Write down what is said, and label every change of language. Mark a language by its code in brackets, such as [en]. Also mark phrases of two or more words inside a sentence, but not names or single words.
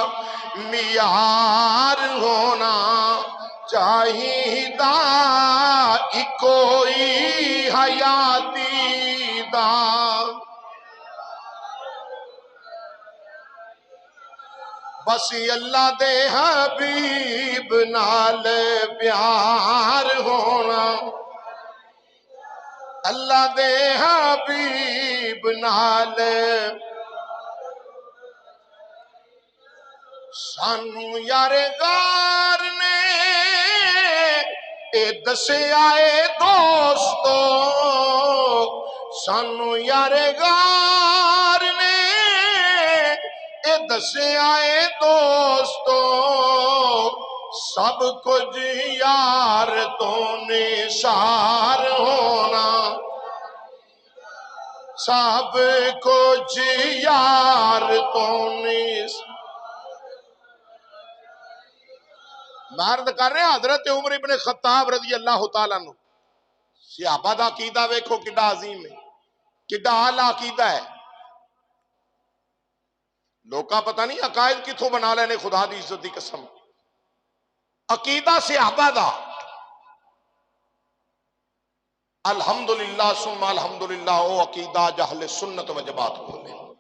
[pa] معیار ہونا چاہیدا، اکو ہی حیاتی دا بس اللہ دے حبیب نال پیار ہونا، اللہ دے حبیب نال. سانو یار غار نے اے دسیا اے دوستو، سانو یار غار نے اے دسیا اے دوستو، سب کچھ یار تو نثار ہونا، سب کچھ یار تو نثار. [ur] مرد کر رہے ہیں حضرت عمر ابن خطاب رضی اللہ تعالیٰ عنہ. [pa] صحابہ دا عقیدہ ویکھو کڈا عظیم ہے، کڈا اعلیٰ عقیدہ ہے. لوکاں پتہ نہیں عقائد کتھوں بنا لینے خدا دی عزت دی قسم. عقیدہ صحابہ دا [ar] الحمدللہ ثم الحمدللہ [pa] او عقیدہ اہل سنت و جماعت بولے.